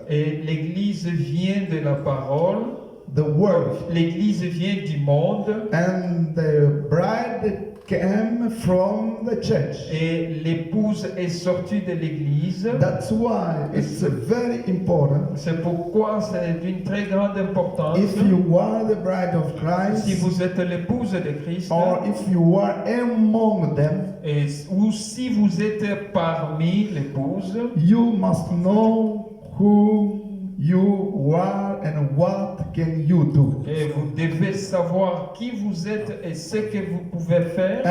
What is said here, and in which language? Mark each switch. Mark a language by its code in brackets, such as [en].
[fr] Et l'église vient de la parole. [en] the world. [fr] L'Église vient du monde [en] And the bride came from the church. [fr] et l'épouse est sortie de l'Église. [en] That's why it's very important. [fr] C'est pourquoi c'est d'une très grande importance. [en] If you are the bride of [fr] Si [en] Christ, [fr] vous êtes l'épouse de Christ, [en] or if you are among them, [fr] ou si vous êtes parmi l'épouse, [en] you must know who you are and what can you do. [fr] et vous devez savoir qui vous êtes et ce que vous pouvez faire.